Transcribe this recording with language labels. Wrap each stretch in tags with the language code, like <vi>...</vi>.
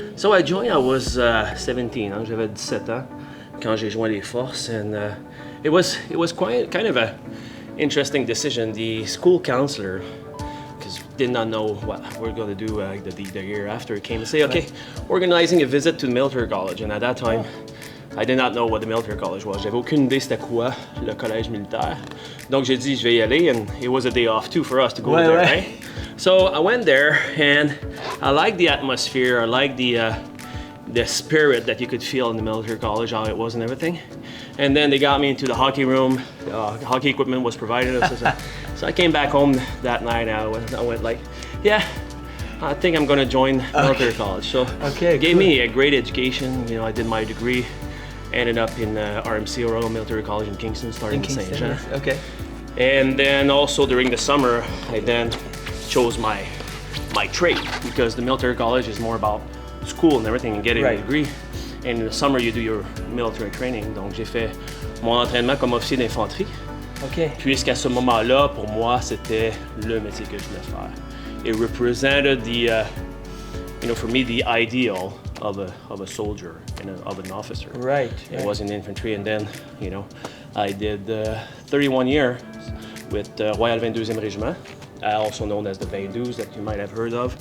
<en>So I joined, I was 17,</en> <fr>j'avais 17 ans quand j'ai joint les forces,</fr> <en>and it was quite kind of a interesting decision. The school counselor, because did not know what we're going to do the year after, came and say, okay, organizing a visit to the military college, and at that time I did not know what the military college was.</en> <fr>J'avais aucune idée c'était quoi le collège militaire. Donc j'ai dit je vais y aller,</fr> <en>and it was a day off too for us to go there, right? So I went there, and I liked the atmosphere. I liked the spirit that you could feel in the military college, how it was and everything. And then they got me into the hockey room. Hockey equipment was provided. So I came back home that night. I went like, yeah, I think I'm going to join military college. So it gave me a great education. You know, I did my degree. Ended up in RMC, Royal Military College in Kingston, starting in St. Jean. Okay. And then also during the summer, I then chose my trade, because the military college is more about school and everything and getting a degree. And in the summer, you do your military training.</en> <fr>Donc j'ai fait mon entraînement comme officier d'infanterie.</fr> <en>Okay.</en> <fr>Puisqu'à ce moment-là, pour moi, c'était le métier que je voulais faire.</fr> <en>It represented the, for me, the ideal of a soldier and of an officer. Right. It was in infantry, and then, I did 31 years with Royal 22e Régiment, also known as the 22s, that you might have heard of.</en>